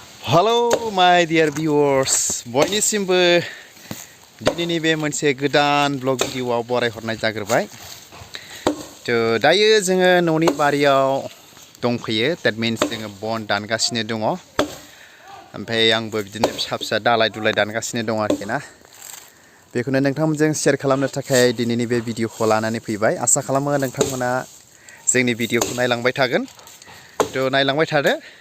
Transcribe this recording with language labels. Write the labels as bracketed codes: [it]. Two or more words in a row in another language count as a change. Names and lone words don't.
[en] Hello my dear viewers [brx] बयनिसिमबो दिनैनि बे मोनसे गोदान [en] blog video [brx] बरायहरनाय जाग्रोबाय दायो जोङो न'नि बारियाव दंफैयो [en] that means [brx] जोङो बन दानगासिनो दङ ओमफ्राय आंबो बिदिनो फिसा फिसा दालाय दुलाय दानगासिनो दङ आरोखि ना बेखौनो नोंथांमोनजों शेयार खालामनो थाखाय दिनैनि बे भिडिअखौ लानानै फैबाय आसा खालामो नोंथांमोना जोंनि भिडिअखौ नायलांबाय थागोन नायलांबाय थादो